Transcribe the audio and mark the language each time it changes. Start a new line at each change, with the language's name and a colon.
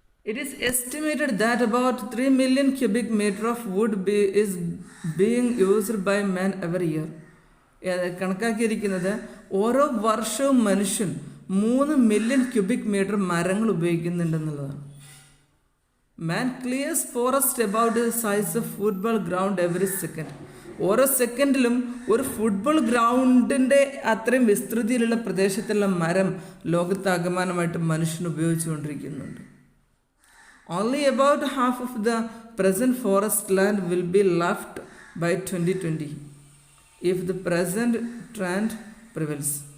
English: It is estimated that about 3 million cubic meter of wood is being used by man every year.
Malayalam: കണക്കാക്കിയിരിക്കുന്നത് ഓരോ വർഷവും മനുഷ്യൻ 3 million cubic metre മരങ്ങൾ ഉപയോഗിക്കുന്നുണ്ടെന്നുള്ളതാണ്.
English: Man clears forest about the size of football ground every second.
Malayalam: ഓരോ സെക്കൻഡിലും ഒരു football ഗ്രൗണ്ടിൻ്റെ അത്രയും വിസ്തൃതിയിലുള്ള പ്രദേശത്തുള്ള മരം ലോകത്താകമാനമായിട്ട് മനുഷ്യൻ ഉപയോഗിച്ചുകൊണ്ടിരിക്കുന്നുണ്ട്.
English: Only about half of the present forest land will be left by 2020 if the present trend prevails.